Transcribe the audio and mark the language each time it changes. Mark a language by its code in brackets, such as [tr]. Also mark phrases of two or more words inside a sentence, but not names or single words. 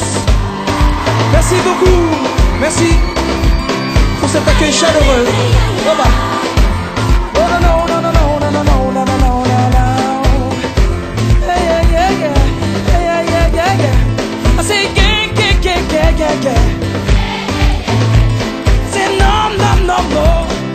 [fr] Merci beaucoup. Merci pour cet accueil chaleureux. Bye bye. Oh non, non, non, non, non, non, non, non, non, non, non. [en] Hey, yeah, yeah, yeah, yeah, yeah, yeah, yeah. I say yeah, yeah, yeah, yeah, yeah, yeah. Say no, no, no, no.